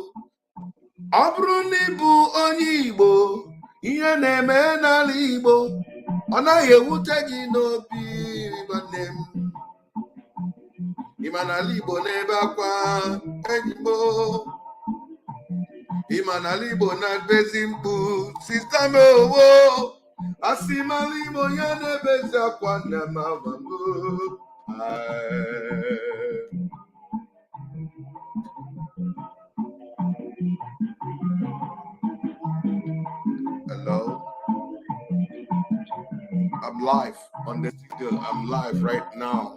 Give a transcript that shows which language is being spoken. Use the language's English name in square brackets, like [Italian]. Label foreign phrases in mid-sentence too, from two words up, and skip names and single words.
[Igbo] Ọ bụrụ na ị bụ onye Igbo, ihe na-eme n'ala Igbo, ọ naghị ewute gị n'obi nwanne m. Ị ma na ala Igbo na-ebe akwa, enyi m o. Ị ma na ala Igbo na-ebezi mkpu, sista m owo. Asị m ala Igbo ya na-ebezi akwa nna m ama m. [English] Hello. I'm live on the studio. I'm live right now.